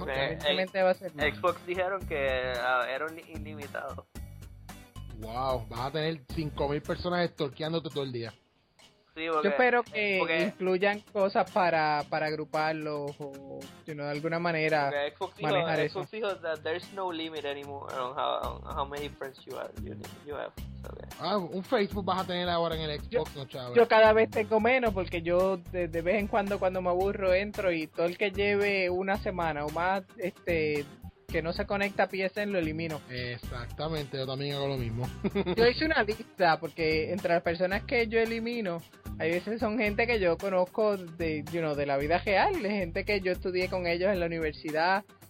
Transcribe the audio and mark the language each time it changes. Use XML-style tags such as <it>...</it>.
<es>Aparentemente va a ser más. Xbox dijeron que era ilimitado. Wow, vas a tener 5,000 personas estorqueándote todo el día. Sí, porque, yo espero que incluyan cosas para agruparlos o sino de alguna manera manejar eso.</es> <en>Xbox</en> <es>dijo</es> <en>that there's no limit anymore on how many friends you have. So, yeah.</en> <es>Ah, un Facebook vas a tener ahora en el Xbox, yo, ¿no, chaval? Yo cada vez tengo menos porque yo de vez en cuando me aburro entro y todo el que lleve una semana o más que no se conecta a PSN, lo elimino. Exactamente, yo también hago lo mismo. Yo hice una lista, porque entre las personas que yo elimino, hay veces son gente que yo conozco de la vida real, gente que yo estudié con ellos en la universidad,</es>